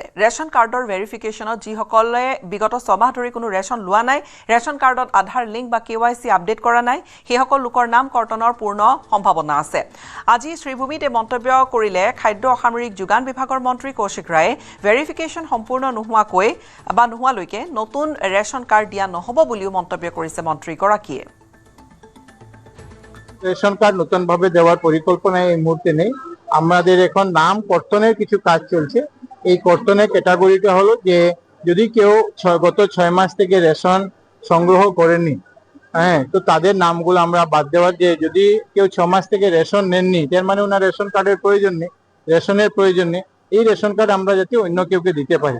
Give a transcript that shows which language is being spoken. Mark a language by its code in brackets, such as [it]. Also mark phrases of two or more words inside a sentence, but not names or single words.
[as] ৰেচন কাৰ্ডৰ ভেৰিফিকেশ্যনত যিসকলে বিগত 6 মাহ ধৰি কোনো ৰেচন লোৱা নাই, ৰেচন কাৰ্ডত আধাৰ লিংক বা KYC আপডেট কৰা নাই, সেইসকল লোকৰ নাম কৰ্তনৰ পূৰ্ণ সম্ভাৱনা আছে। আজি শ্ৰীভূমিত এই মন্তব্য কৰিলে খাদ্য অসামৰিক যোগান বিভাগৰ মন্ত্ৰী কৌশিক ৰায়ে। ভেৰিফিকেশ্যন সম্পূৰ্ণ নোহোৱালৈকে নতুন ৰেচন কাৰ্ড দিয়া নহ'ব বুলিও মন্তব্য কৰিছে মন্ত্ৰীগৰাকীয়ে। [bn] রেশন কার্ড নতুনভাবে দেওয়ার পরিকল্পনা এই মুহূর্তে নেই। আমাদের এখন নাম কর্তনের কিছু কাজ চলছে। এই কর্তনের ক্যাটাগরিটা হলো যে যদি কেউ গত 6 মাস থেকে রেশন সংগ্রহ করেনি, হ্যাঁ, তো তাদের নামগুলো আমরা বাদ দেওয়ার, যে যদি কেউ 6 মাস থেকে রেশন নেননি তার মানে ওনার রেশন কার্ডের প্রয়োজন নেই, রেশনের প্রয়োজন নেই, এই রেশন কার্ড আমরা যাতে অন্য কেউকে দিতে পারি।